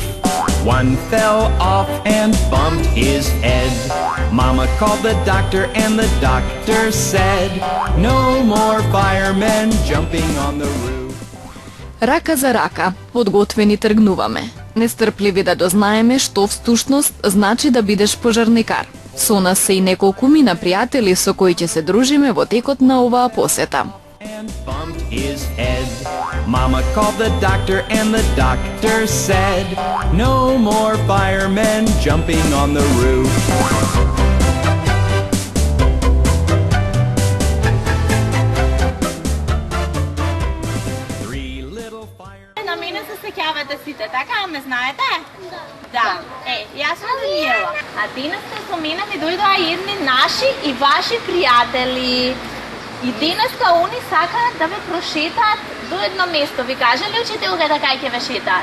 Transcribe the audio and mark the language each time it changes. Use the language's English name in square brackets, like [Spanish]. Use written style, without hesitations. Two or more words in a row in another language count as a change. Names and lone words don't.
[English] One fell off and bumped his head. Mama called the doctor and the doctor said, no more firemen jumping on the roof. [Macedonian] Рака за рака, подготвени тргнуваме. Нестрпливи да дознаеме што встушност значи да бидеш пожарникар. Со нас се и неколку мина пријатели со кои ќе се дружиме во текот на оваа посета. [English] And bumped his head. Mama called the doctor and the doctor said, no more firemen jumping on the roof. Three little firemen. [Macedonian] На мене се сеќавате сите, така ме знаете? Да. Јас сум Даниела. А денес со мене ми дојдоа едни наши и ваши пријатели. И денеска они сакаат да ве прошетаат до едно место. Ви кажа ли учителката кај ќе ве шетаат?